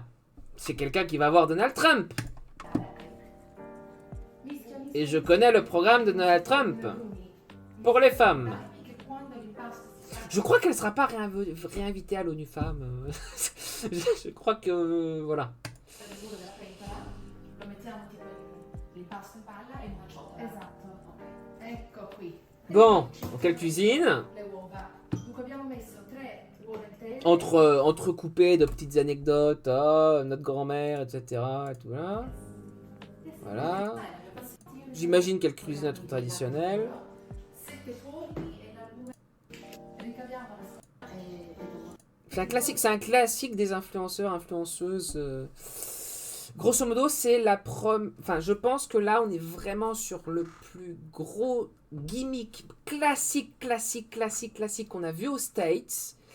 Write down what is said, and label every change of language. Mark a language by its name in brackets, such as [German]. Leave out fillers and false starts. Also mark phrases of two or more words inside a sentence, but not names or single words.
[French] C'est quelqu'un qui va voir Donald Trump. Et je connais le programme de Donald Trump pour les femmes. Je crois qu'elle sera pas réinvitée à l'ONU Femmes. Je crois que voilà. [Italian] Lo mettiamo tipo l'impasto in palla e in una ciotola. Esatto. Ecco qui. [French] Bon, donc elle cuisine. [Italian] Le uova. Dunque abbiamo messo 3 uova intere. [French] Entrecoupées de petites anecdotes, notre grand-mère, etc. Et tout là. Voilà. J'imagine qu'elle cuisine un truc traditionnel. [Italian] 7 polli e l'albume. Ricaviamo la [French] C'est un classique des influenceurs, influenceuses. Grosso modo, c'est la Enfin, je pense que là, on est vraiment sur le plus gros gimmick classique qu'on a vu aux States.